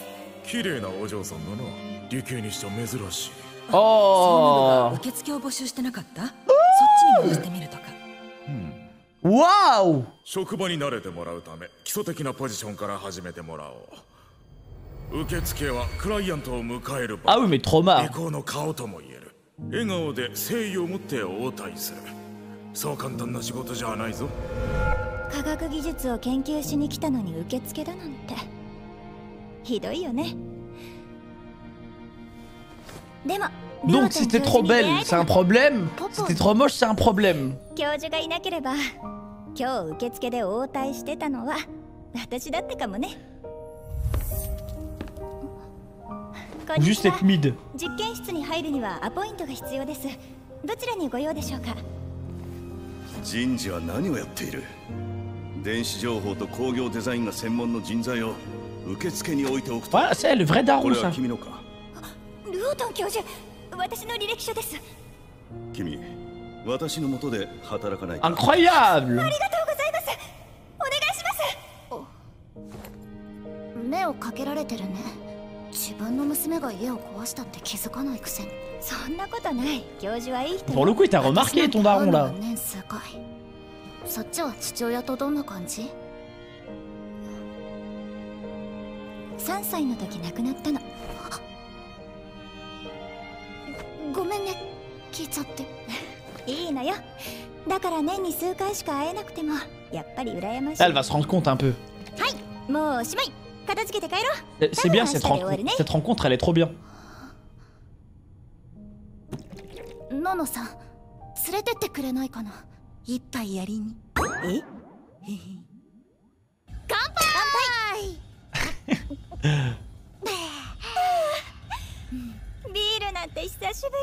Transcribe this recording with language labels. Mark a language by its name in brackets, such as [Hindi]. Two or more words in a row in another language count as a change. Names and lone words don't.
[Japanese] 綺麗なお嬢さんだな。理系にしては珍しい。 Oh. 受付を募集してなかった？そっちに回してみるとか。 Waouh. 職場に慣れてもらうため基礎的なポジションから始めてもらおう。受付はクライアントを迎える場。 [French] Ah oui, mais trop marre. [Japanese] 栄光の顔とも言える。笑顔で誠意を持って応対する。そう簡単な仕事じゃないぞ。科学技術を研究しに来たのに受付だなんてひどいよね。でも [French] Donc c'était trop belle, c'est un problème. C'était trop moche, c'est un problème. [Japanese] 教授がいなければ今日受付で応対してたのは私だったかもね。 [French] Juste être mid. [Japanese] 実験室に入るにはアポイントが必要です。どちらにご用でしょうか。人事は何をやっている。電子情報と工業デザインが専門の人材を受付に置いておくと。 [French] Voilà, c'est le vrai daron [Japanese] これ [French] ça. [Japanese] は君のか。ルオートン教授、私の履歴書です。君、私の下で働かないか。 [French] Incroyable. [Japanese] ありがとうございます。お願いします。目をかけられてるね。自分の娘が家を壊したって気づかないくせに。そんなことない。教授はいい人。 [French] Pour le coup, il t'a remarqué ton daron là. [Japanese] 年数回。そっちは父親とどんな感じ？3歳の時亡くなったの。ごめんね、聞いちゃって。いいのよ。だから年に数回しか会えなくてもやっぱり羨ましい。 [French] Elle va se rendre compte un peu. [Japanese] はい、もうおしまい。片付けて帰ろう。 [French] C'est bien cette rencontre. Cette rencontre, elle est trop bien. [Japanese] ののさん、連れてってくれないかな。一杯やりに。え？乾杯。ビールなんて久しぶ